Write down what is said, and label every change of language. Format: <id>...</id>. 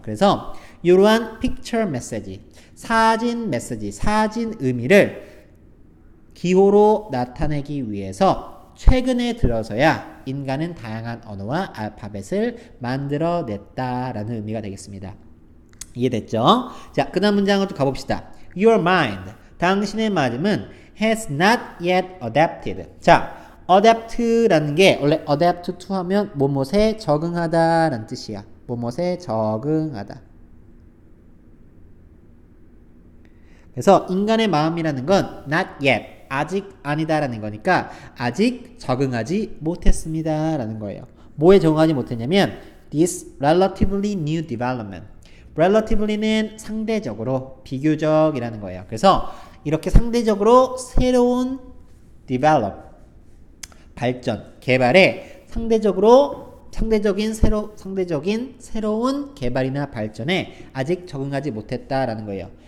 <ko>그래서 이러한</ko> <en>picture message,</en> <ko>사진 메시지, 사진 의미를 기호로 나타내기 위해서 최근에 들어서야 인간은 다양한 언어와 알파벳을 만들어냈다라는 의미가 되겠습니다. 이해됐죠? 자, 그 다음 문장으로 가봅시다.</ko> <en>Your mind,</en> <ko>당신의 마음은</ko> <en>has not yet adapted.</en> <ko>자, adapt라는 게 원래 adapt to 하면 뭐뭇에 적응하다 라는 뜻이야. 뭐뭇에 적응하다. 그래서 인간의 마음이라는 건</ko> <en>not yet,</en> <ko>아직 아니다라는 거니까 아직 적응하지 못했습니다라는 거예요.</ko> <en>뭐에 적응하지 못했냐면 this relatively new development.</en> <ko>relativelly는 상대적으로, 비교적이라는 거예요. 그래서 이렇게 상대적으로 새로운 develop, 발전, 개발에 상대적인 새로운 개발이나 발전에 아직 적응하지 못했다라는 거예요.</ko>